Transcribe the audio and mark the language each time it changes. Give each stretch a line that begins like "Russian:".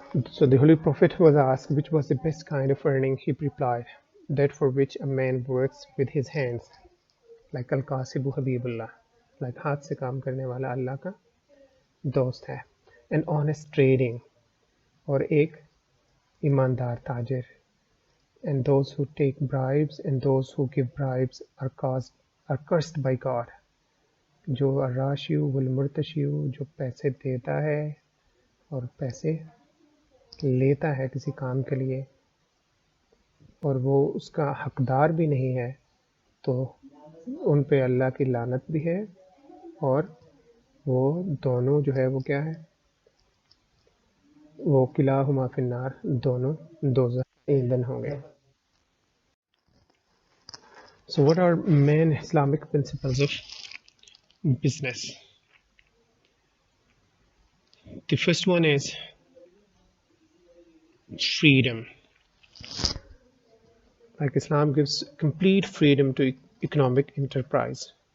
English: So the Holy Prophet was asked which was the best kind of earning. He replied, that for which a man works with his hands, like Al-Qasibu Habibullah, like
Hindi: haath se kaam karne wala Allah ka dost hai,
English: and honest trading, or
Hindi: ek imandar tajir,
English: and those who take bribes and those who give bribes are cursed by God.
Hindi: जो
Arabic: अर्राशियु वल मुर्तशियु,
Hindi: जो पैसे देता है और पैसे लेता है किसी काम के लिए और वो उसका हकदार भी नहीं है, तो उन पे अल्लाह की लानत भी है, और वो दोनों जो है वो क्या है, वो
Arabic: किलाहुमा फिन्नार,
Hindi: दोनों दोज़ख ईंधन होंगे.
English: So what are main Islamic principles of business? The first one is freedom. Like Islam gives complete freedom to economic enterprise.